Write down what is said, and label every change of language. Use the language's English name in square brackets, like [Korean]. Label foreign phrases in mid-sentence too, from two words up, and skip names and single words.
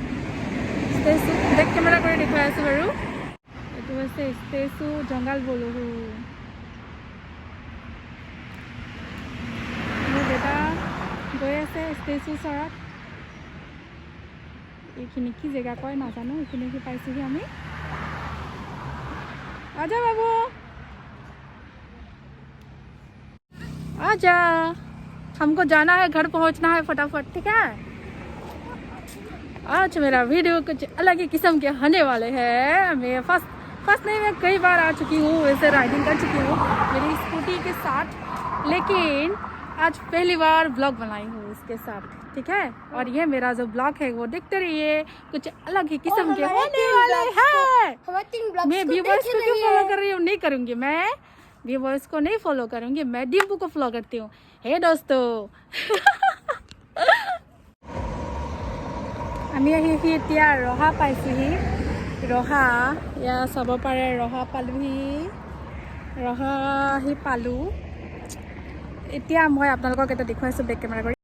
[Assamese] ষ্টেচু [English] back camera [Assamese] কৰি দেখুৱাই আছোঁ বাৰু। এইটো হৈছে ষ্টেচু জংগাল বলহু। মোৰ বেটা গৈ আছে ষ্টেচু ওচৰত। এইখিনি কি জেগা কয় নাজানো। এইখিনি কি পাইছোঁহি আমি। [Hindi] आजा बाबू, आजा, हमको जाना है, घर पहुंचना है फटाफट, ठीक है? आज मेरा वीडियो कुछ अलग ही किस्म के होने वाले हैं। मैं फर्स्ट नहीं, मैं कई बार आ चुकी हूँ, वैसे राइडिंग कर चुकी हूँ मेरी स्कूटी के साथ, लेकिन आज पहली बार ब्लॉग बनाई हूँ इसके साथ, ठीक है? और ये मेरा जो ब्लॉग है वो देखते रहिए, कुछ अलग ही किस्म के होने वाले हैं। मैं व्यूअर्स को क्यों फॉलो कर रही हूँ? नहीं करूँगी मैं व्यूअर्स को नहीं फॉलो करूँगी, मैं डिम्पू को फॉलो करती हूँ। हे दोस्तों, [Assamese] আমি আহি এতিয়া ৰহা পাইছোঁহি। ৰহা এয়া চাব পাৰে, ৰহা পালোঁহি। ৰহা আহি পালোঁ। এতিয়া মই আপোনালোকক এটা দেখুৱাইছোঁ [English] back camera [Assamese] কৰি।